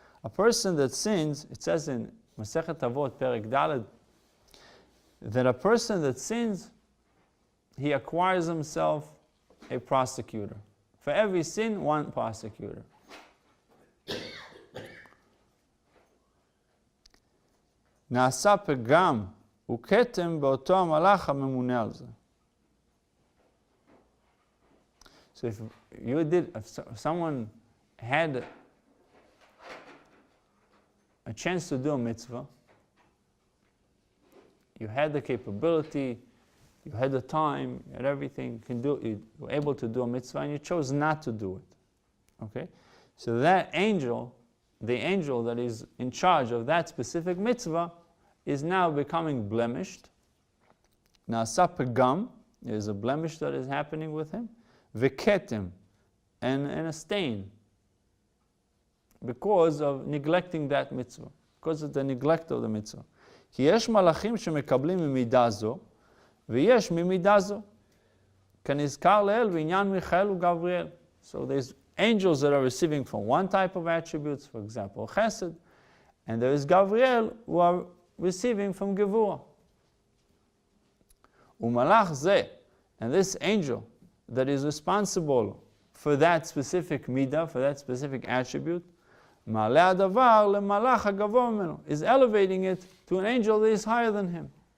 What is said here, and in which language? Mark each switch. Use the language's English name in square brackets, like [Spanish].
[English] A person that sins, it says in Masechet Avot, Perek Daled, that a person that sins, he acquires himself a prosecutor. For every sin, one prosecutor. [Hebrew] נעשה פגם וכתם באותו המלאך הממונה על זה. [English] So if someone had a chance to do a mitzvah, you had the capability, you had the time, you had everything, you were able to do a mitzvah, and you chose not to do it. Okay? So that angel, the angel that is in charge of that specific mitzvah, is now becoming blemished. Na'asa pegam, there is a blemish that is happening with him. V'ketem, and a stain, because of neglecting that mitzvah, because of the neglect of the mitzvah. [Hebrew] כי יש מלאכים שמקבלים ממידה זו, ויש ממידה זו. כנזכר לאל בעניין מיכאל וגבריאל. [English] So there's angels that are receiving from one type of attributes, for example, chesed, and there is Gavriel who are receiving from gevurah. [Hebrew] ומלאך זה, [English] and this angel that is responsible for that specific midah, for that specific attribute, [Hebrew] מעלה הדבר למלאך הגבוה ממנו, [English] is elevating it to an angel that is higher than him.